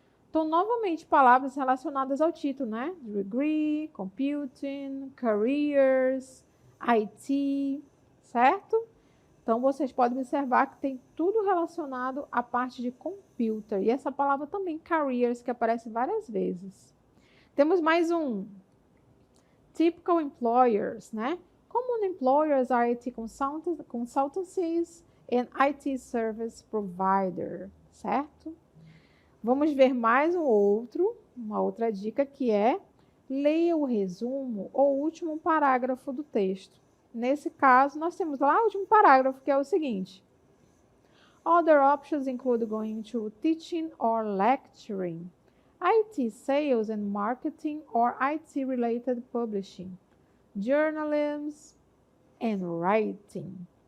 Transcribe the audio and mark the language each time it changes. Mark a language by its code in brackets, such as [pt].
[pt] Então, novamente, palavras relacionadas ao título, né? Degree, computing, careers, IT, certo? Então, vocês podem observar que tem tudo relacionado à parte de computer. E essa palavra também, careers, que aparece várias vezes. Temos mais um. [en] Typical employers, [pt] né? [en] Common employers are IT consultancies and IT service provider, certo? [pt] Vamos ver mais uma outra dica que é leia o resumo ou último parágrafo do texto. Nesse caso, nós temos lá o último parágrafo, que é o seguinte: [en] Other options include going to teaching or lecturing, IT sales and marketing or IT-related publishing, journalism and writing.